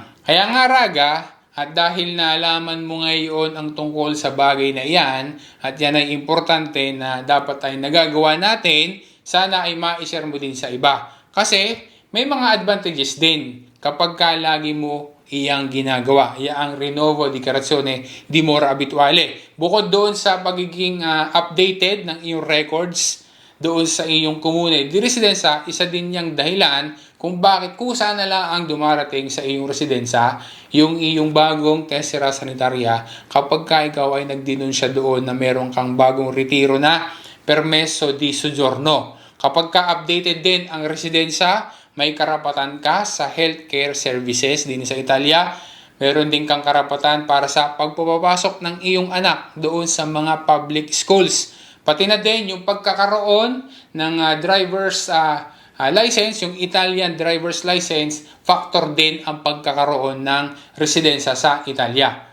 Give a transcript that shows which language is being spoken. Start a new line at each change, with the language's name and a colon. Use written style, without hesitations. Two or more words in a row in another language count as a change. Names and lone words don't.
Filipino: Kaya nga Raga, at dahil naalaman mo ngayon ang tungkol sa bagay na iyan, at yan ay importante na dapat ay nagagawa natin, sana ay ma-share mo din sa iba. Kasi may mga advantages din kapag ka lagi mo iyang ginagawa.
Italian: Iyang rinnovo dichiarazione di mora abituale.
Filipino: Bukod doon sa pagiging updated ng iyong records doon sa iyong
Italian: komune di residensa,
Filipino: isa din niyang dahilan kung bakit kusa na lang ang dumarating sa iyong residensya yung iyong bagong
Italian: tessera sanitaria
Filipino: kapag ka ikaw ay nagdinunsya doon na meron kang bagong retiro na
Italian: permesso di soggiorno.
Filipino: Kapag ka updated din ang residensya, may karapatan ka sa
English: healthcare services
Filipino: din sa Italia. Meron din kang karapatan para sa pagpapasok ng iyong anak doon sa mga
English: public schools.
Filipino: Pati na din yung pagkakaroon ng
English: driver's license,
Filipino: yung
English: Italian driver's license,
Filipino: factor din ang pagkakaroon ng residensya sa Italia.